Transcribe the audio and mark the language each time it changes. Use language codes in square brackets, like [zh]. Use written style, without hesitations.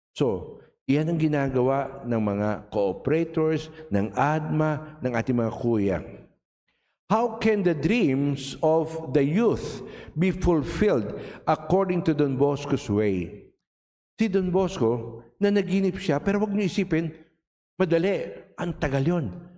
[tl] So, iyan ang ginagawa ng mga cooperators, ng ADMA, ng ating mga kuya. [en] How can the dreams of the youth be fulfilled according to Don Bosco's way? [tl] Si Don Bosco, nanaginip siya, pero huwag niyo isipin, madali, ang tagal yun.